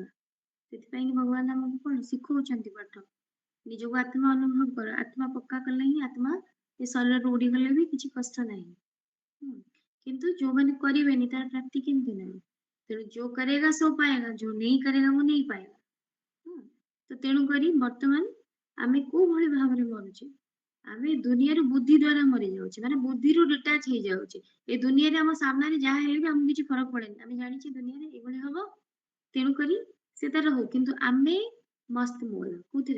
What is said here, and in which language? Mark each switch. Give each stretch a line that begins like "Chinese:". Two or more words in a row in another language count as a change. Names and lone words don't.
Odia: ସେଥିପାଇଁ ଭଗବାନ ଆମକୁ କଣ ଶିଖଉଛନ୍ତି ପାଠ, ନିଜକୁ ଆତ୍ମା ଅନୁଭବ କର, ଆତ୍ମା ପକ୍କା କଲେ ହିଁ ଆତ୍ମା ଏ ଶରୀରରୁ ଉଡିଗଲେ ବି କିଛି କଷ୍ଟ ନାହିଁ। କିନ୍ତୁ ଯୋଉମାନେ କରିବେନି ତାର ପ୍ରାପ୍ତି କେମିତି ନାହିଁ?
Hindi: ତେଣୁ जो करेगा सो पाएगा, जो नहीं करेगा वो नहीं पाएगा।
Odia: ତ ତେଣୁ କରି ବର୍ତ୍ତମାନ ଆମେ କୋଉ ଭଳି ଭାବରେ ମରୁଛେ? ଆମେ ଦୁନିଆରୁ ବୁଦ୍ଧି ଦ୍ଵାରା ମରି ଯାଉଛେ, ମାନେ ବୁଦ୍ଧିରୁ ଡିଟାଚ ହେଇଯାଉଛେ। ଏ ଦୁନିଆରେ ଆମ ସାମ୍ନାରେ ଯାହା ହେଲେ ବି ଆମକୁ କିଛି ଫରକ ପଡେନି, ଆମେ ଜାଣିଛେ ଦୁନିଆରେ ଏଇଭଳି ହବ, ତେଣୁକରି ସେ ତାର ହଉ। କିନ୍ତୁ ଆମେ ମସ୍ତ ମୋଲ କୋଉଥିରେ?